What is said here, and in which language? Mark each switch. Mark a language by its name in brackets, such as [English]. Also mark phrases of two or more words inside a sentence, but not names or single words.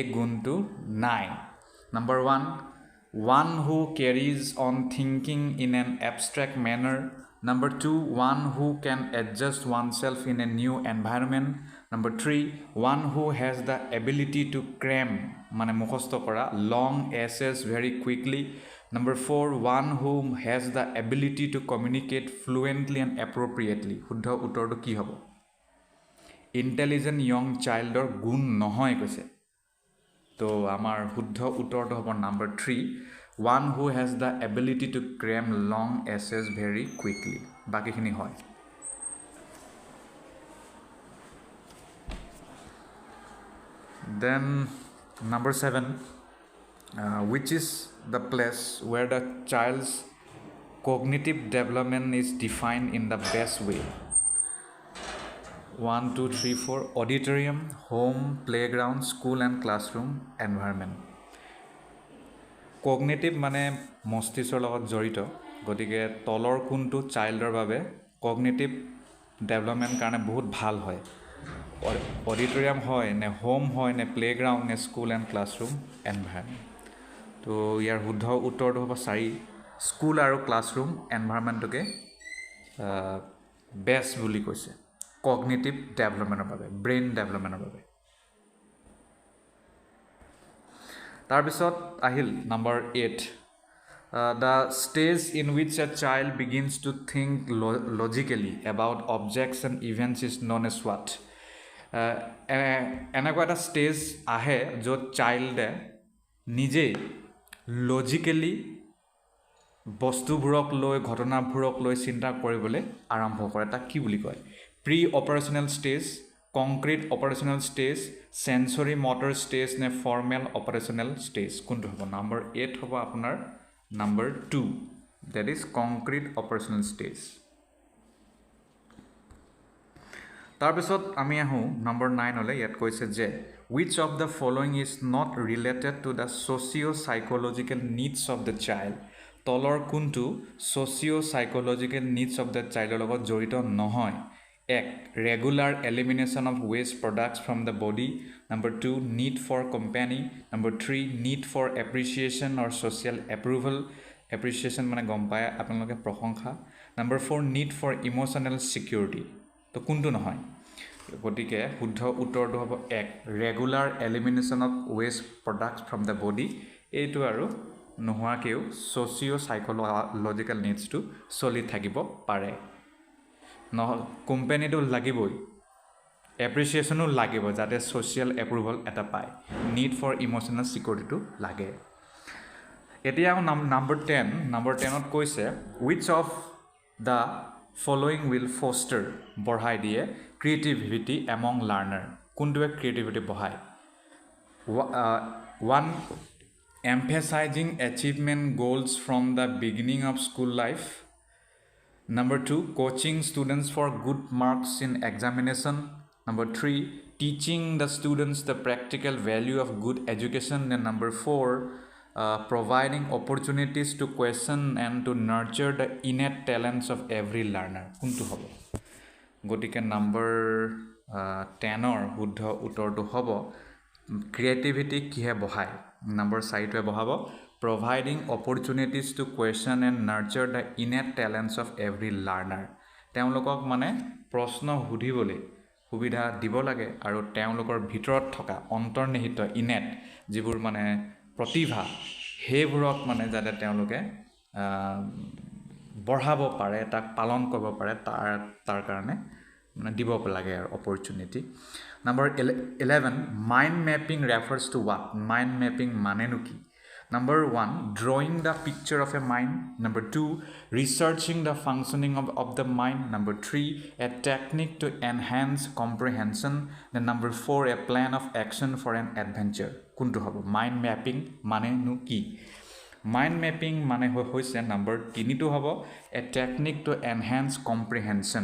[Assamese] কোনটো নাই [English] number 1 who carries on thinking in an abstract manner number 2 one who can adjust oneself in a new environment number 3 one who has the ability to cram [Assamese] মানে মুখস্থ কৰা [English] long essays very quickly number 4 one who has the ability to communicate fluently and appropriately [Assamese] শুদ্ধ উত্তৰটো কি হ'ব [English] intelligent young childৰ [Assamese] গুণ নহয় কৈছে তো আমাৰ শুদ্ধ উত্তৰটো হ'ব নাম্বাৰ [English] 3 one who has the ability to cram long essays very quickly [Assamese] বাকিখিনি হয় [English] then number 7 which is the place where the child's cognitive development is defined in the best way [Assamese] 1 2 3 4 [English] auditorium home playground school and classroom environment cognitive [Assamese] মানে মস্তিষ্কৰ লগত জড়িত গতিকে তলৰ কোনটো চাইল্ডৰ বাবে [English] cognitive development [Assamese] কাৰণে বহুত ভাল হয় auditorium হয় নে home হয় নে playground নে [English] school and classroom environment [Assamese] তো ইয়াৰ শুদ্ধ উত্তৰটো হ'ব 4 স্কুল আৰু [English] classroom environment [Assamese] বেষ্ট বুলি কৈছে [English] cognitive development [Assamese] বাবে [English] brain development [Assamese] বাবে তাৰপিছত আহিল নাম্বাৰ 8 [English] the stage in which a child begins to think logically about objects and events is known as what [Assamese] এনেকুৱা এটা ষ্টেজ আহে য'ত চাইল্ডে নিজেই লজিকেলি বস্তুবোৰক লৈ ঘটনাবোৰক লৈ চিন্তা কৰিবলৈ আৰম্ভ কৰে তাক কি বুলি কয় [English] pre operational stage concrete operational stage sensory motor stage [Assamese] নে [English] formal operational stage [Assamese] কোনটো হ'ব নম্বৰ 8 হ'ব আপোনাৰ নম্বৰ 2 [English] that is concrete operational stage [Assamese] তাৰপিছত আমি আহোঁ নম্বৰ 9লৈ ইয়াত কৈছে যে [English] which of the following is not related to the socio-psychological needs of the child [Assamese] তলৰ কোনটো [English] socio-psychological needs of the child [Assamese] ৰ লগত জড়িত নহয় এক [English] regular elimination of waste products from the body number 2 need for company number 3 need for appreciation or social approval appreciation [Assamese] মানে গম পায় আপোনালোকে প্ৰশংসা [English] number 4 need for emotional security [Assamese] তো কোনটো নহয় গতিকে শুদ্ধ উত্তৰটো হ'ব এক [English] regular elimination of waste products from the body এইটো [Assamese] আৰু নোহোৱাকৈও [English] socio psychological needs [Assamese] চলি থাকিব পাৰে কোম্পানীটো লাগিবই এপ্ৰিচিয়েশ্যনো লাগিব যাতে [English] social approval [Assamese] এটা পায় [English] need for emotional security [Assamese] লাগে এতিয়া নম্বৰ 10ত কৈছে [English] which of the following will foster [Assamese] বঢ়াই দিয়ে [English] creativity among learner [Assamese] কোনটোৱে ক্ৰিয়েটিভিটি বঢ়ায় [English] 1 emphasizing achievement goals from the beginning of school life number 2 coaching students for good marks in examination number 3 teaching the students the practical value of good education and number 4 providing opportunities to question and to nurture the innate talents of every learner [Assamese] কোনটো হ'ব গতিকে নম্বৰ 10ৰ শুদ্ধ উত্তৰটো হ'ব ক্ৰিয়েটিভিটি কিহে বঢ়ায় নম্বৰ 4টোৱে বঢ়াব [English] providing opportunities to question and nurture the innate talents of every learner [Assamese] তেওঁলোকক মানে প্ৰশ্ন সুধিবলৈ সুবিধা দিব লাগে আৰু তেওঁলোকৰ ভিতৰত থকা অন্তৰ্নিহিত ইনেট যিবোৰ মানে প্ৰতিভা সেইবোৰক মানে যাতে তেওঁলোকে বঢ়াব পাৰে তাক পালন কৰিব পাৰে তাৰ কাৰণে মানে দিব লাগে আৰু অপৰচুনিটি নম্বৰ 11 [English] mind mapping refers to what mind mapping [Assamese] মানেনো কি [English] Number 1, drawing the picture of a mind. Number 2, researching the functioning of the mind. Number 3, a technique to enhance comprehension. Then number 4, a plan of action for an adventure. [Assamese] কোনটো হ'ব [English] mind mapping [Assamese] মানে নো কি? [English] Mind mapping [Assamese] মানে হৈছে [English] number 3 [Assamese] তো হ'ব [English] a technique to enhance comprehension.